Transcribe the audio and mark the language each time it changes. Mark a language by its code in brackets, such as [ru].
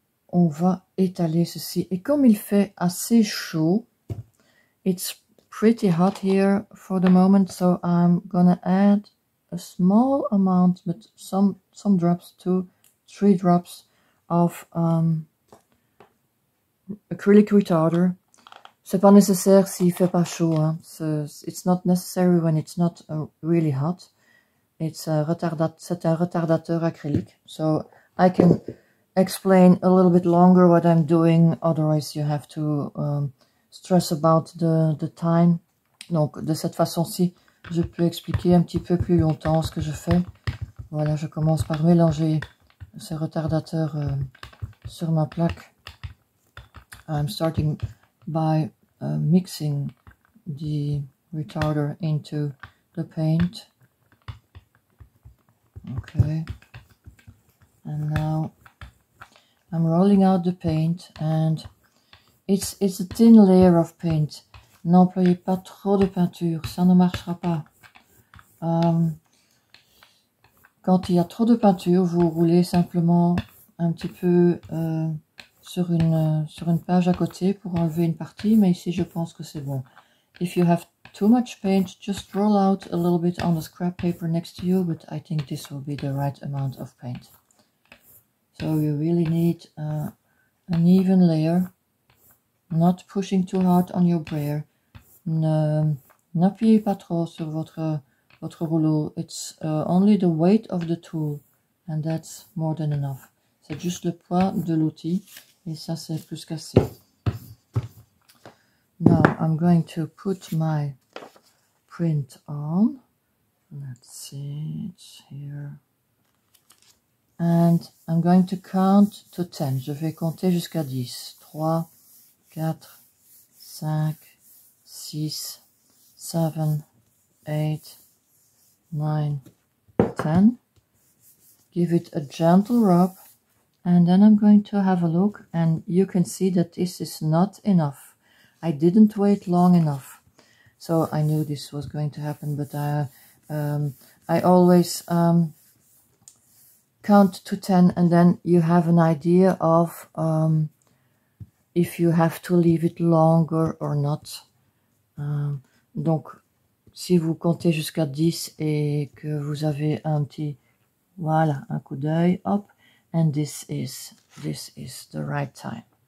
[fr] On va étaler ceci. Et comme il fait assez chaud, [en] it's pretty hot here for the moment. So I'm gonna add a small amount, but some drops, 2-3 drops of acrylic retarder. [fr] C'est pas nécessaire s'il fait pas chaud. Hein. [en] It's not necessary when it's not really hot. [fr] C'est un retardateur acrylique. [en] So I can explain a little bit longer what I'm doing. Otherwise you have to stress about the time. [fr] Donc de cette façon-ci, je peux expliquer un petit peu plus longtemps ce que je fais. Voilà, je commence par mélanger ce retardateur sur ma plaque. [en] I'm starting by mixing the retarder into the paint. Okay. And now I'm rolling out the paint, and it's a thin layer of paint. [fr] N'employez pas trop de peinture, ça ne marchera pas. Quand il y a trop de peinture, vous roulez simplement un petit peu sur une page à côté pour enlever une partie, mais ici je pense que c'est bon. [en] If you have too much paint, just roll out a little bit on the scrap paper next to you, but I think this will be the right amount of paint. So you really need an even layer, not pushing too hard on your brayer. [fr] N'appuyez pas trop sur votre rouleau. [en] It's only the weight of the tool, and that's more than enough. [fr] C'est juste le poids de l'outil, et ça c'est plus qu'assez. [en] Now I'm going to put my print on. Let's see, it's here. And I'm going to count to 10. [fr] Je vais compter jusqu'à 10. 3, 4, 5, 6, 7, 8, 9, 10. [en] Give it a gentle rub, and then I'm going to have a look, and you can see that this is not enough. I didn't wait long enough, so I knew this was going to happen, but I always count to 10, and then you have an idea of if you have to leave it longer or not. [fr] Donc, si vous comptez jusqu'à 10 et que vous avez un petit, voilà, un coup d'œil, hop, [en] and this is the right time.